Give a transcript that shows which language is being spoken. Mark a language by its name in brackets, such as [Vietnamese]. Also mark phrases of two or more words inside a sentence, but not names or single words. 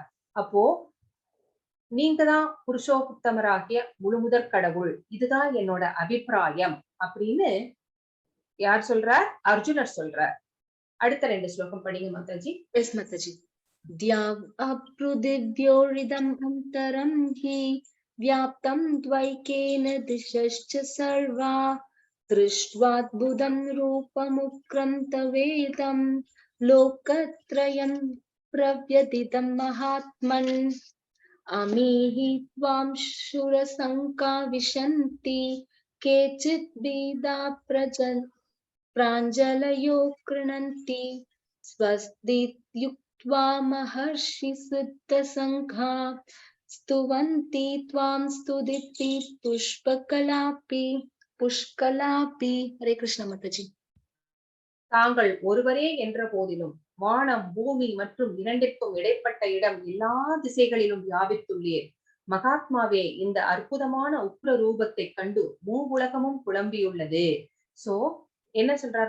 [Tamil] அப்போ நீங்க தான் புருஷோத்தமராகிய முழுமுதற் கடவுள், இதுதான் என்னோட அபிப்பிராயம் அப்படின்னு யார் சொல்றார்? அர்ஜுனர் சொல்றார். அடுத்த 2 ஸ்லோகம் படிங்க மாதாஜி. எஸ் மாதாஜி. [Sanskrit] द्यावापृथिव्योरिदम् अन्तरं हि व्याप्तं द्वैकेन दिशश्च सर्वा दृष्ट्वाद्भुतं रूपमुग्रं तवेदं लोकत्रयं प्रव्यथितं महात्मन् अमीहि त्वां शूरसङ्का विशन्ति केचित् भीदा प्राञ्जलयो कृणन्ति स्वस्तियुक्त्वा महर्षि सिद्धसङ्घा स्तुवन्ति त्वां स्तुतिपि पुष्कलापि. हरे कृष्ण माताजी. [Tamil] தாங்கள் ஒருவரே என்ற போதிலும் வானம் பூமி மற்றும் இரண்டிற்கும் இடைப்பட்ட இடம் எல்லா திசைகளிலும் வியாபித்துள்ளீர். மகாத்மாவே, இந்த அற்புதமான உக்ர ரூபத்தை கண்டு மூவுலகமும் குழம்பியுள்ளது. சோ என்ன சொல்றார்?